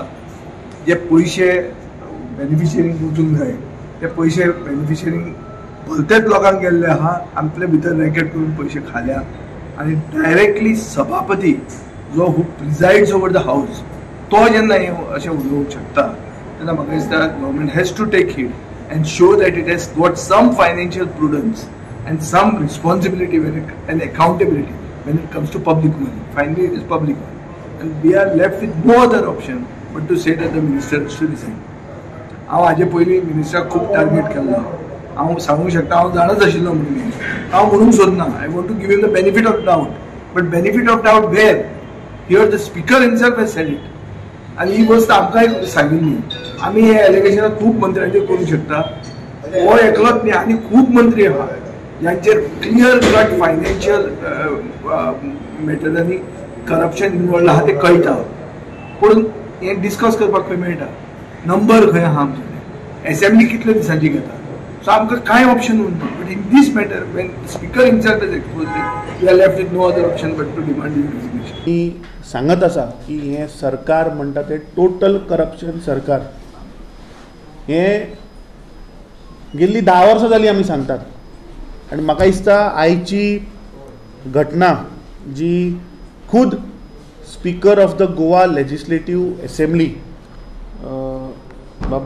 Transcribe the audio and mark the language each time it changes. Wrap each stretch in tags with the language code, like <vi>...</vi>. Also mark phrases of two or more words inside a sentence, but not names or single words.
<kok>जे पयशे बेनिफिशरींक वचूंक जाय ते पयशे बेनिफिशरींक भलतेच लोकांक गेल्ले आहा, आपले भितर रॅकेट करून पयशे खाल्या. आनी डायरेक्टली सभापती जो</kok> <en>who presides over the house</en> <kok>तो जेन्ना हें अशें उलोवंक शकता तेन्ना म्हाका दिसता</kok> <en>government has to take heed and show that it has got some financial prudence and some responsibility and accountability when it comes to public money. Finally, it is public money. And we are left with no other option but to say that the minister has to resign.</en> <kok>हांव हाजे पयलीं मिनिस्टराक खूब टार्गेट केल्लो. हांव सांगूंक शकता हांव जाणच आशिल्लो म्हणून हांव म्हणूंक सोदना.</kok> <en>I want to give him the benefit of doubt. But benefit of doubt where? Here the speaker himself has said it.</en> <kok>आनी ही गोष्ट आमकांय सांगिल्ली. आमी हे एलिगेशनां खूब मंत्र्यांचेर करूंक शकता. हो एकलोच न्ही, आनी खूब मंत्री आहा ज्यांचेर</kok> <en>clear cut financial</en> <kok>मॅटरांनी करप्शन इनवॉल्ड आहा तें कळटा. पूण हें डिस्कस करपाक खंय मेळटा? नंबर खंय आहा आमचे? असेंब्ली कितल्या दिसांची घेता? सो आमकां कांय ऑप्शन उरना.</kok> <en>But in this matter when speaker himself is exposed we are left with no other option but to demand his resignation.</en> <kok>मी सांगत आसा की हे सरकार म्हणटा ते टोटल करप्शन सरकार. हे गेल्ली 10 वर्सां जाली आमी सांगतात. आनी म्हाका दिसता आयची घटना जी खुद</kok> <en>Speaker of the Goa Legislative Assembly</en> <kok>बाब</kok>